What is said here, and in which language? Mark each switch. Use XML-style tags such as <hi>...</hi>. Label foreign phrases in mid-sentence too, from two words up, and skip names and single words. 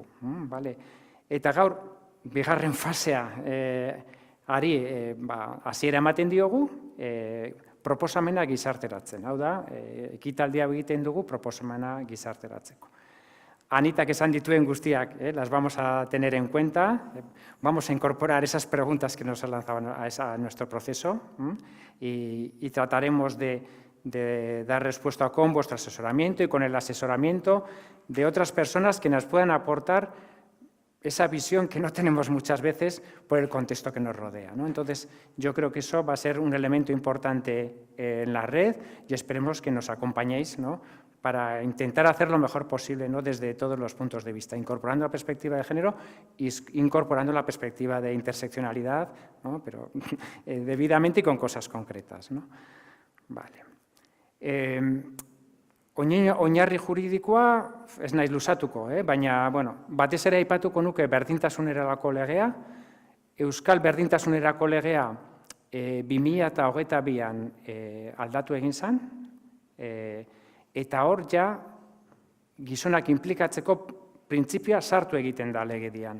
<eu>Eta gaur, bigarren fasea hasiera ematen diogu, proposamena gizarteratzen. Hau da, ekitaldia egiten dugu proposamena gizarteratzeko. Anitak esan dituen guztiak,</eu> <es>las vamos a tener en cuenta, vamos a incorporar esas preguntas que nos lanzaban a nuestro proceso y trataremos de dar respuesta con vuestro asesoramiento y con el asesoramiento de otras personas que nos puedan aportar esa visión que no tenemos muchas veces por el contexto que nos rodea. Entonces, yo creo que eso va a ser un elemento importante en la red y esperemos que nos acompañéis para intentar hacer lo mejor posible desde todos los puntos de vista, incorporando la perspectiva de género y incorporando la perspectiva de interseccionalidad, pero debidamente y con cosas concretas.</es> <eu>Oinarri juridikoa ez naiz luzatuko, baina batez ere aipatuko nuke berdintasunerako legea, Euskal Berdintasunerako legea 2022an aldatu egin zen, eta hor ja gizonak inplikatzeko printzipioa sartu egiten da legedian.</eu>